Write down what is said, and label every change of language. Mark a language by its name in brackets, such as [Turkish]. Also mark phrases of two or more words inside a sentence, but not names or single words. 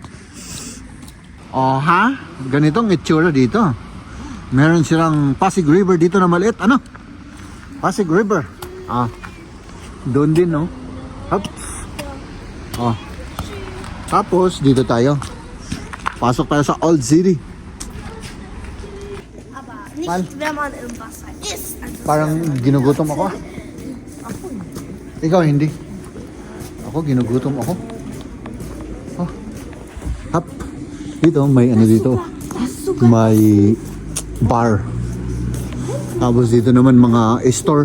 [Filipino] Ganitong itsura dito. Meron silang Pasig River dito na maliit. Pasig River. Doon din, no? Hops. Tapos, dito tayo. Pasok tayo sa Old City. [German] Aber nicht, wenn man im Wasser ist. Also [Filipino] Parang ginugutom ako. Ikaw hindi. Ako, ginugutom ako. Hop. Dito, may dito. May bar. Tapos dito naman mga store.